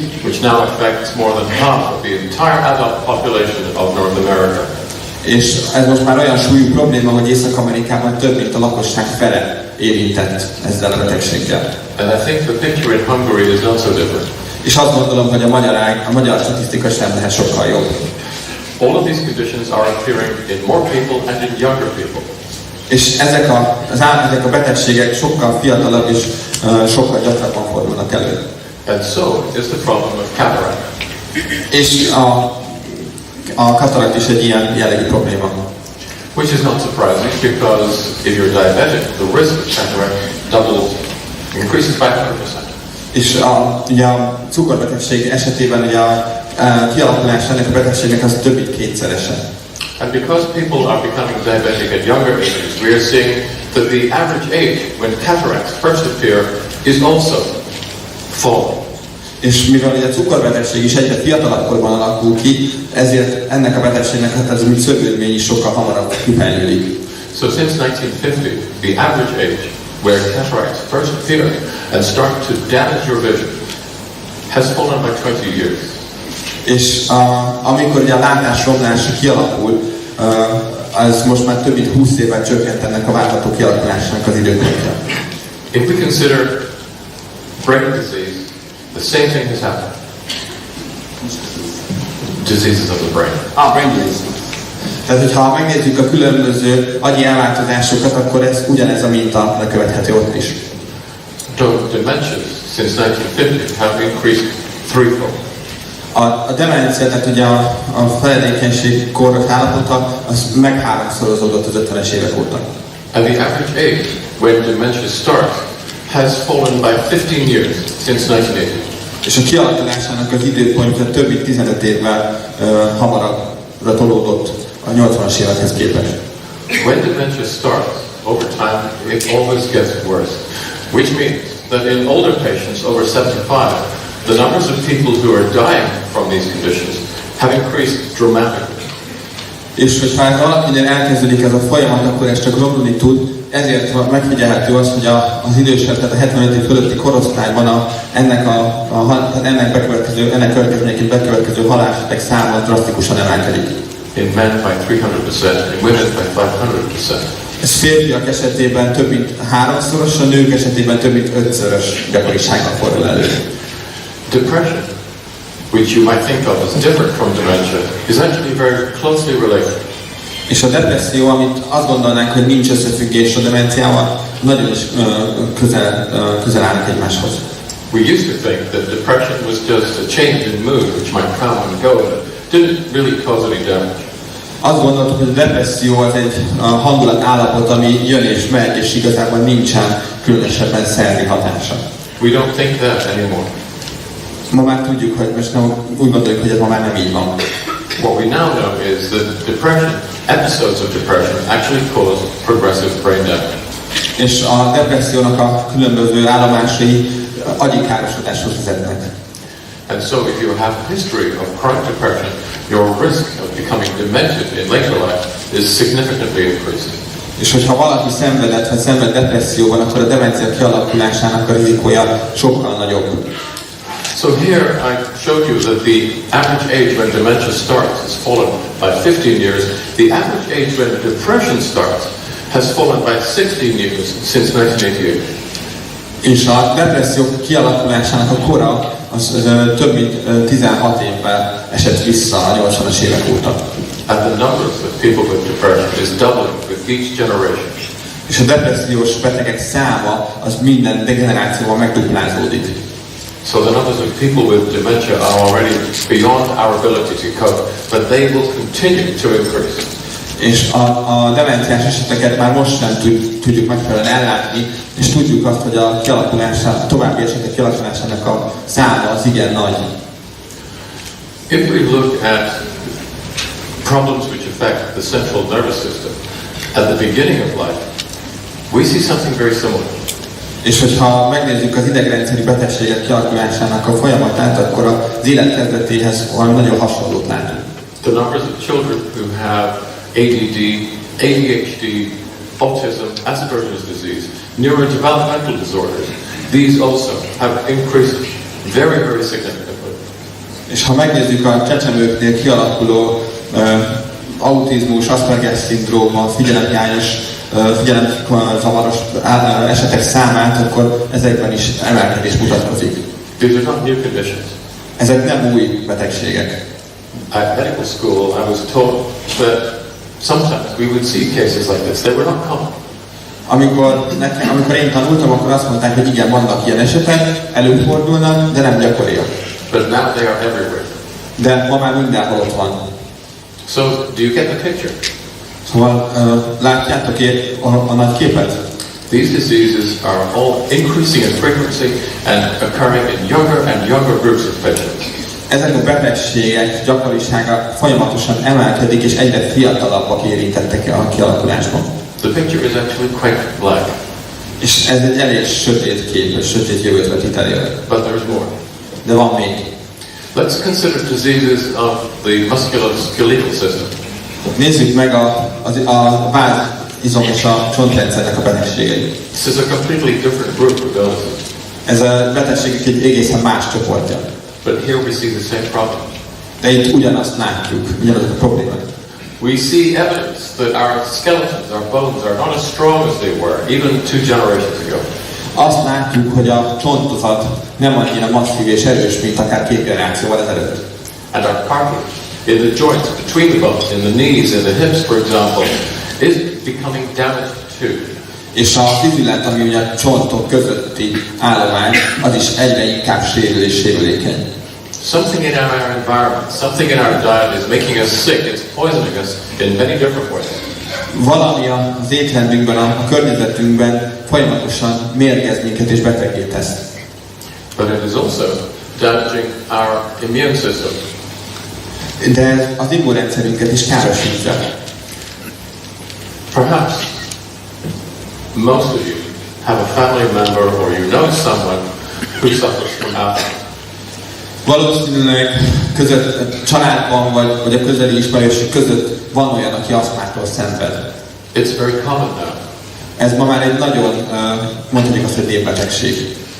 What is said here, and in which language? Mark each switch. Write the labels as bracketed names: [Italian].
[English] which now affects more than half of the entire adult population of North America. [Hungarian] És ez most már olyan súlyú probléma, hogy Észak-Amerikában több mint a lakosság fele érintett ezzel a betegséggel. [English] And I think the picture in Hungary is not so different. [Hungarian] És azt gondolom, hogy a magyar statisztika sem lehet sokkal jobb. [English] All of these conditions are appearing in more people and in younger people. [Hungarian] És ezek a betegségek sokkal fiatalabb és sokkal gyakrabban fordulnak elő. [English] And so is the problem of cataract. [Hungarian] És a katarakt is egy ilyen jellegű probléma. [English] Which is not surprising because if you're diabetic, the risk of cataract doubles, increases by 100%. [Hungarian] És ugye a cukorbetegség esetében ugye a kialakulás ennek a betegségnek az több mint kétszerese. [English] And because people are becoming diabetic at younger ages, we are seeing that the average age when cataracts first appear is also falling. [Hungarian] És mivel ugye a cukorbetegség is egyre fiatalabb korban alakul ki, ezért ennek a betegségnek hát ez mint szövődmény is sokkal hamarabb kifejlődik. [English] So since 1950, the average age where cataracts first appear and start to damage your vision has fallen by 20 years. [Hungarian] És amikor ugye a látásromlás kialakul, az most már több mint 20 évvel csökkent ennek a várható kialakulásának az időpontja. [English] If we consider brain disease, the same thing has happened. Diseases of the brain. Brain disease. [Hungarian] Tehát, hogyha megnézzük a különböző agyi elváltozásokat, akkor ez ugyanez a minta lekövethető ott is. [English] Dementias since 1950 have increased threefold. [Hungarian] A demencia, tehát ugye a feledékenység korrak állapota, az megháromszorozódott az 50-es évek óta. [English] And the average age when dementia starts has fallen by 15 years since 1980. [Hungarian] És a kialakulásának az időpontja több mint 15 évvel hamarabbra tolódott a 80-as évekhez képest. [English] When dementia starts, over time, it always gets worse. Which means that in older patients over 75, the numbers of people who are dying from these conditions have increased dramatically. [Hungarian] És hogyha valakinél elkezdődik ez a folyamat, akkor ez csak romlani tud. Ezért megfigyelhető az, hogy az idősebb, tehát a 75 év fölötti korosztályban ennek következményeként bekövetkező halálesetek száma drasztikusan emelkedik. [English] In men by 300%, in women by 500%. [Hungarian] Ez férfiak esetében több mint 3-szoros, a nők esetében több mint 5-szörös gyakorisággal fordul elő. [English] Depression, which you might think of as different from dementia, is actually very closely related. [Hungarian] És a depresszió, amit azt gondolnánk, hogy nincs összefüggés a demenciával, nagyon is közel állnak egymáshoz. [English] We used to think that depression was just a change in mood which might come and go and didn't really cause any damage. [Hungarian] Azt gondoltuk, hogy a depresszió az egy hangulat állapot, ami jön és megy, és igazából nincsen különösebben szervi hatása. [English] We don't think that anymore. [Hungarian] Ma már tudjuk, hogy most nem, úgy gondoljuk, hogy ez ma már nem így van. [English] What we now know is that depression, episodes of depression, actually cause progressive brain damage. [Hungarian] És a depressziónak a különböző állomásai agyi károsodáshoz vezetnek. [English] And so if you have a history of chronic depression, your risk of becoming demented in later life is significantly increased. [Hungarian] És hogyha valaki szenvedett vagy szenved depresszióban, akkor a demencia kialakulásának a rizikója sokkal nagyobb. [English] So here I showed you that the average age when dementia starts has fallen by 15 years. The average age when depression starts has fallen by 16 years since 1988. [Hungarian] És a depresszió kialakulásának a kora az több mint 16 évvel esett vissza a 80-as évek óta. [English] And the numbers of people with depression is doubling with each generation. [Hungarian] És a depressziós betegek száma az minden degenerációval megduplázódik. [English] So the numbers of people with dementia are already beyond our ability to cope, but they will continue to increase. [Hungarian] És a demenciás eseteket már most sem tudjuk megfelelően ellátni, és tudjuk azt, hogy a további esetek kialakulásának a száma az igen nagy. [English] If we look at problems which affect the central nervous system at the beginning of life, we see something very similar. [Hungarian] És hogyha megnézzük az idegrendszeri betegségek kialakulásának a folyamatát, akkor az élet kezdetéhez valami nagyon hasonlót látunk. [English] The numbers of children who have ADD, ADHD, autism, Asperger's disease, neurodevelopmental disorders, these also have increased very, very significantly. [Hungarian] És ha megnézzük a csecsemőknél kialakuló autizmus, Asperger-szindróma, figyelemzavaros esetek számát, akkor ezekben is emelkedés mutatkozik. [English] These are not new conditions. [Hungarian] Ezek nem új betegségek. [English] At medical school, I was told that sometimes we would see cases like this. They were not common. [Hungarian] Amikor én tanultam, akkor azt mondták, hogy igen, vannak ilyen esetek, előfordulnak, de nem gyakoriak. [English] But now they are everywhere. [Hungarian] De ma már mindenhol ott van. [English] So, do you get the picture? [Hungarian] Szóval látjátok a nagy képet? [English] These diseases are all increasing in frequency and occurring in younger and younger groups of patients. [Hungarian] Ezek a betegségek gyakorisága folyamatosan emelkedik, és egyre fiatalabbak érintettek a kialakulásban. [English] The picture is actually quite black. [Hungarian] És ez egy elég sötét kép, sötét jövőt vetít elő. [English] But there's more. [Hungarian] De van még. [English] Let's consider diseases of the musculoskeletal system. [Hungarian] Nézzük meg a vázizom és a csontrendszernek a betegségeit. [English] This is a completely different group of illnesses. [Hungarian] Ez a betegségek egy egészen más csoportja. [English] But here we see the same problem. [Hungarian] De itt ugyanazt látjuk, ugyanazok a problémák. [English] We see evidence that our skeletons, our bones are not as strong as they were even 2 generations ago. [Hungarian] Azt látjuk, hogy a csontozat nem annyira masszív és erős, mint akár 2 generációval ezelőtt. [English] And our cartilage in the joints between the bones, in the knees, in the hips, for example, is becoming damaged too. [Hungarian] És a fizület, ami ugye a csontok közötti állomány, az is egyre inkább sérül és sérülékeny. [English] Something in our environment, something in our diet is making us sick. It's poisoning us in many different ways. [Hungarian] Valami az étrendünkben, a környezetünkben folyamatosan mérgez minket és beteggé tesz. [English] But it is also damaging our immune system. [Hungarian] De az immunrendszerünket is károsítja. [English] Perhaps most of you have a family member or you know someone who suffers from asthma. [Hungarian] Valószínűleg családban vagy a közeli ismerősök között van olyan, aki aszmától szenved. [English] It's very common now. [Hungarian] Ez ma már egy nagyon, mondhatjuk azt, hogy népbetegség.